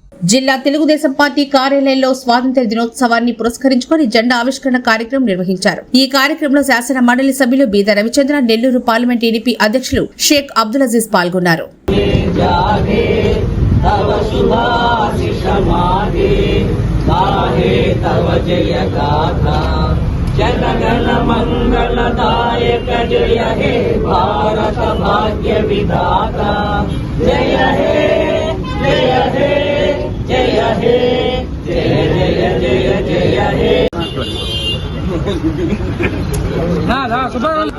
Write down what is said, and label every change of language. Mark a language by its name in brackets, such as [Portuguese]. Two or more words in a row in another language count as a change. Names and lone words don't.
[Telugu] జిల్లా తెలుగుదేశం పార్టీ కార్యాలయంలో స్వాతంత్ర్య దినోత్సవాన్ని పురస్కరించుకుని జెండా ఆవిష్కరణ కార్యక్రమం నిర్వహించారు. ఈ కార్యక్రమంలో శాసన మండలి సభ్యులు బీద రవిచంద్ర, నెల్లూరు పార్లమెంట్ టీడీపీ అధ్యక్షులు షేక్ అబ్దుల్ అజీజ్ పాల్గొన్నారు. [Hindi] जनगण मंगलदायक जय हे भारत भाग्य विधाता जय हे जय हे जय हे जय जय जय जय हे ना ना सुबह